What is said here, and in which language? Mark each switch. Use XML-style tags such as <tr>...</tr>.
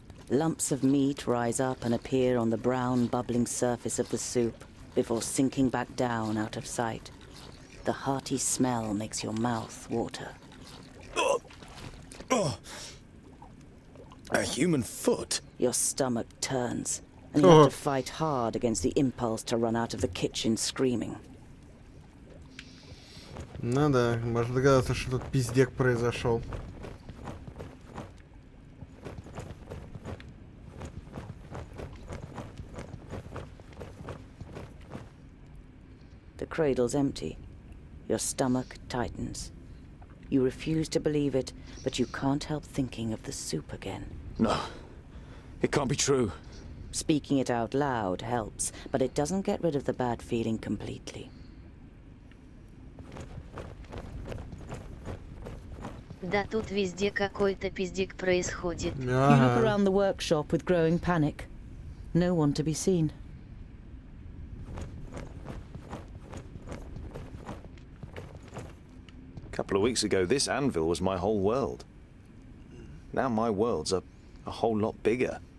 <en>Lumps of meat rise up and appear on the brown, bubbling surface of the soup before sinking back down out of sight. The hearty smell makes your mouth water. A human foot? Your stomach turns, and you have to fight hard against the impulse to run out of the kitchen screaming.</en> <ru>Ну да, можно догадаться, что тут пиздек произошел.</ru> <en>The cradle's empty. Your stomach tightens. You refuse to believe it, but you can't help thinking of the soup again. No, it can't be true. Speaking it out loud helps, but it doesn't get rid of the bad feeling completely.</en> <ru>Да тут везде какой-то пиздик происходит.</ru> <en>You look around the workshop with growing panic. No one to be seen. A couple of weeks ago, this anvil was my whole world. Now my world's a whole lot bigger.</en>